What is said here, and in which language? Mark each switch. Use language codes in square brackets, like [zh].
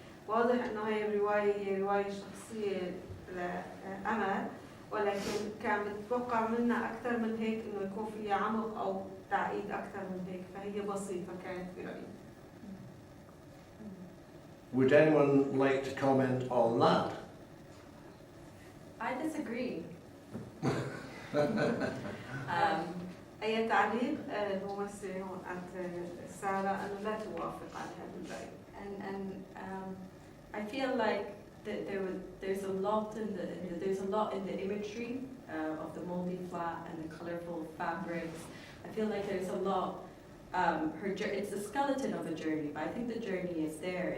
[ar] واضح انه هي الرواية هي رواية شخصية لأمل، ولكن كان متوقع منها أكثر من هيك انه يكون فيها عمق أو تعقيد أكثر من هيك، فهي بسيطة كانت برأيي. [en] Would anyone like to comment on that? I disagree. [ar] أي تعليق الممثلة هون عند سارة أنه لا توافق على هذا الرأي. [en] And I feel like there's a lot in the imagery of the moldy flat and the colorful fabrics. I feel like there's a lot. It's the skeleton of a journey, but I think the journey is there.